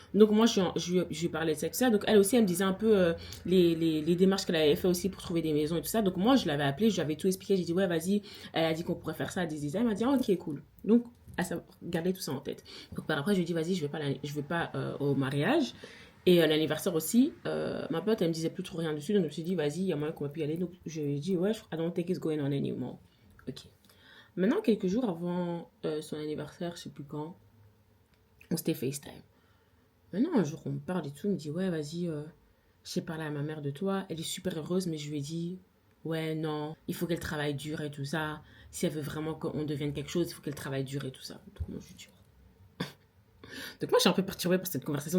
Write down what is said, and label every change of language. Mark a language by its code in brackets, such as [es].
[fr] Donc moi, je lui parlais de ça, tout ça. Donc elle aussi, elle me disait un peu les démarches qu'elle avait fait aussi pour trouver des maisons et tout ça. Donc moi, je l'avais appelée, je lui avais tout expliqué. J'ai dit, ouais, vas-y. Elle a dit qu'on pourrait faire ça à des Elle m'a dit, ah, ok, cool. Donc, garder tout ça en tête. Donc par après, je lui ai dit, vas-y, je vais pas au mariage. Et l'anniversaire aussi, ma pote, elle me disait plus trop rien dessus. Donc je me suis dit, vas-y, il y a moyen qu'on va plus y aller. Donc je lui ai dit, ouais, [en] I don't think it's going on anymore. Ok. [fr] Maintenant, quelques jours avant son anniversaire, je sais plus quand, on s'était FaceTime. Maintenant, un jour, on me parle et tout. Il me dit, ouais, vas-y, j'ai parlé à ma mère de toi. Elle est super heureuse, mais je lui ai dit, ouais, non, il faut qu'elle travaille dur et tout ça. Si elle veut vraiment qu'on devienne quelque chose, il faut qu'elle travaille dur et tout ça. Donc, moi, je lui dis, donc, moi, je suis un peu perturbée par cette conversation.